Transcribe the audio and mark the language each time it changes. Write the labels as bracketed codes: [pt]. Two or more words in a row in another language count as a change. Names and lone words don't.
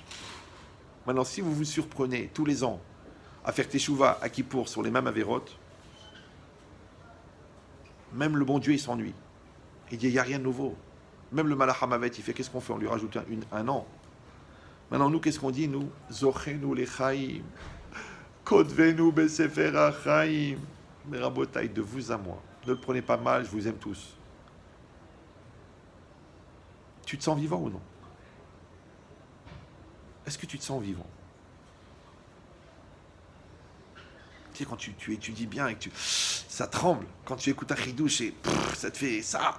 [fr] Maintenant, si vous vous surprenez tous les ans à faire teshuva à Kippour sur les mêmes avérotes, même le bon Dieu, il s'ennuie. Il dit, il n'y a rien de nouveau. Même le [he] מלאך המוות, [fr] il fait, qu'est-ce qu'on fait? On lui rajoute un an. Maintenant, nous, qu'est-ce qu'on dit? Nous, [he] זכרנו לחיים, כתבנו בספר החיים. [fr] Mais Rabotai, de vous à moi, ne le prenez pas mal, je vous aime tous. Tu te sens vivant ou non? Est-ce que tu te sens vivant? Tu sais, quand tu étudies bien et que ça tremble, quand tu écoutes un chidouche et ça te fait ça.